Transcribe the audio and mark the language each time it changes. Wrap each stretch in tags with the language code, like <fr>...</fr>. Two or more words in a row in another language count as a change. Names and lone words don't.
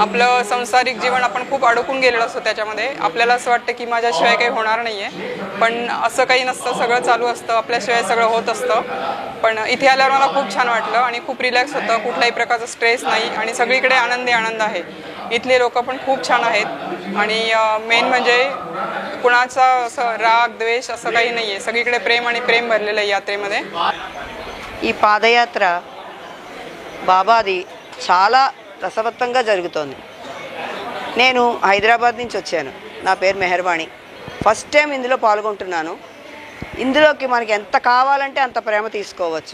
<mr>आपलं सांसारिक जीवन आपण खूप अडकून गेलेलो असतो त्याच्यामध्ये। आपल्याला असं वाटतं की माझ्याशिवाय काही होणार नाहीये, पण असं काही नसतं, सगळं चालू असतं, आपल्याशिवाय सगळं होत असतं। पण इथे आल्यावर मला खूप छान वाटलं आणि खूप रिलॅक्स होतं, कुठल्याही प्रकारचा स्ट्रेस नाही आणि सगळीकडे आनंद आहे। इथले लोक पण खूप छान आहेत आणि मेन म्हणजे कुणाचा असं राग द्वेष असं काही नाहीये, सगळीकडे प्रेम आणि प्रेम भरलेलं आहे यात्रेमध्ये।</mr> <te>ఈ పాదయాత్ర బాబాది చాలా రసవత్తంగా జరుగుతోంది। నేను హైదరాబాద్ నుంచి వచ్చాను, నా పేరు మెహర్వాణి।</te> <en>first time</en> <te>ఇందులో పాల్గొంటున్నాను। ఇందులోకి మనకి ఎంత కావాలంటే అంత ప్రేమ తీసుకోవచ్చు।</te>